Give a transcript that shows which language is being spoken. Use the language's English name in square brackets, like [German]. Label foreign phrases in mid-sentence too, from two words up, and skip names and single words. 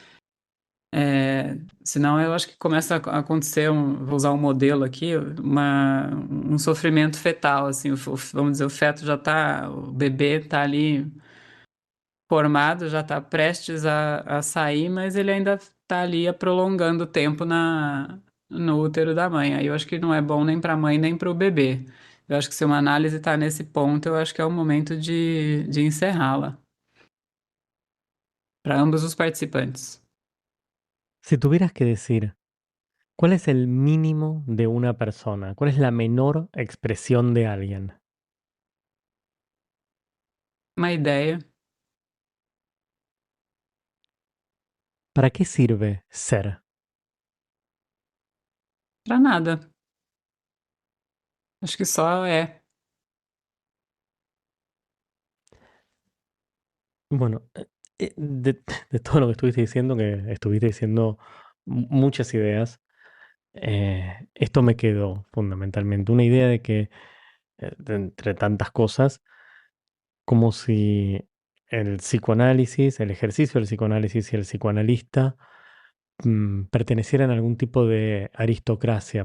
[Portuguese] Senão eu acho que começa a acontecer, vou usar um modelo aqui, um sofrimento fetal, assim, vamos dizer, o feto já tá, o bebê tá ali formado, já está prestes a sair, mas ele ainda está ali prolongando o tempo no útero da mãe. Aí eu acho que não é bom nem para a mãe nem para o bebê. Eu acho que se uma análise está nesse ponto, eu acho que é o momento de encerrá-la para ambos os participantes. [Spanish] Si tuvieras que decir, ¿cuál es el mínimo de una persona? ¿Cuál es la menor expresión de alguien? [Portuguese] Uma ideia. [Spanish] ¿Para qué sirve ser? [Portuguese] Para nada. Acho que só é. [Spanish] Bueno, de todo lo que estuviste diciendo muchas ideas, esto me quedó fundamentalmente. Una idea de que, de entre tantas cosas, como si el psicoanálisis, el ejercicio del psicoanálisis y el psicoanalista pertenecieran a algún tipo de aristocracia.